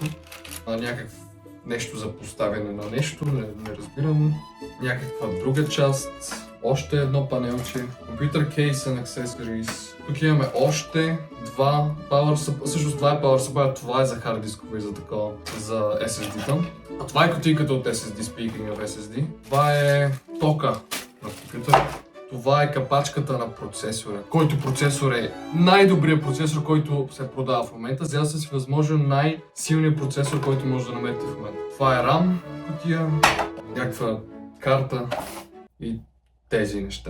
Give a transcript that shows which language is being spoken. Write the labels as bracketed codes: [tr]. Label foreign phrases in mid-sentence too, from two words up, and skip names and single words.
[bg] Някакво нещо за поставяне на нещо, не разбирам. Някаква друга част. Още едно панелче. [en] Computer Case and Accessories. [bg] Тук имаме още два [en] Power Supply. [bg] Всъщност това е [en] Power Supply, [bg] това е за хард дискове и за такова, за SSD-та. А това е кутийката от SSD, [en] speaking of SSD. [bg] Това е тока на компютъра. Това е капачката на процесора, който процесор е най-добрият процесор, който се продава в момента. Взял се си възможно най-силният процесор, който може да намерите в момента. Това е RAM кутия, някаква карта и тези неща.